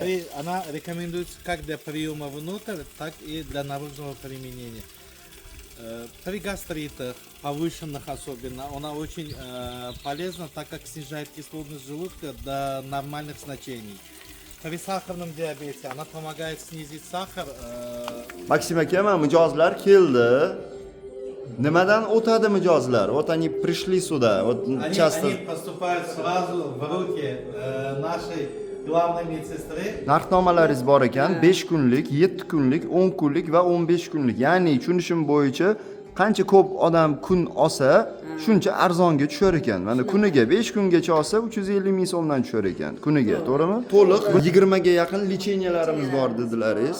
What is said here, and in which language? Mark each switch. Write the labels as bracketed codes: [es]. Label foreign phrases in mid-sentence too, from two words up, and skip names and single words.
[ru] И она рекомендуется как для приема внутрь, так и для наружного применения. При гастритах, повышенных особенно, она очень полезна, так как снижает кислотность желудка до нормальных значений. При сахарном диабете она помогает снизить сахар. [uz] Максим aka, mana mijozlar keldi. Nimadan o'tadi mijozlar? [ru] Вот они пришли сюда. Вот часто Они поступают сразу в руки нашей главной медсестры. [uz] narxnomalaringiz bor ekan, 5 kunlik, 7 kunlik, 10 kunlik va 15 kunlik. Ya'ni tushunishim bo'yicha qancha ko'p odam kun olsa, shuncha arzonga tushar ekan. Mana kuniga 5 kungacha olsa 350 ming so'mdan tushar ekan kuniga, to'g'rimi? To'liq 20 ga yaqin lecheniyalarimiz bor dedilaringiz.